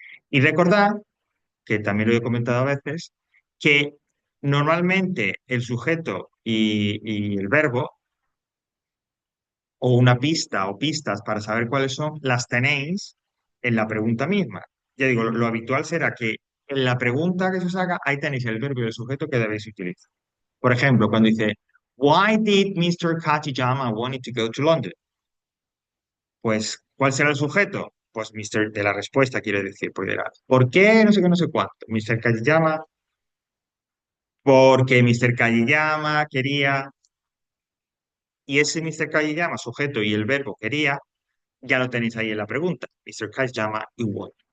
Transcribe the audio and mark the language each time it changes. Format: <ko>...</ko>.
<es>Y recordad, que también lo he comentado a veces, que normalmente el sujeto y el verbo, o una pista o pistas para saber cuáles son, las tenéis en la pregunta misma. Ya digo, lo habitual será que en la pregunta que se os haga, ahí tenéis el verbo y el sujeto que debéis utilizar. Por ejemplo, cuando dice,</es> <en>Why did Mr. Katijama want to go to London?</en> <es>Pues, ¿cuál será el sujeto? Pues Mr. de la respuesta, quiere decir, pues dirá, ¿por qué? No sé qué, no sé cuánto. Mr. Katijama, porque Mr. Katijama quería, y ese Mr. Katijama, sujeto y el verbo quería, ya lo tenéis ahí en la pregunta. Mr. Katijama y what.</es>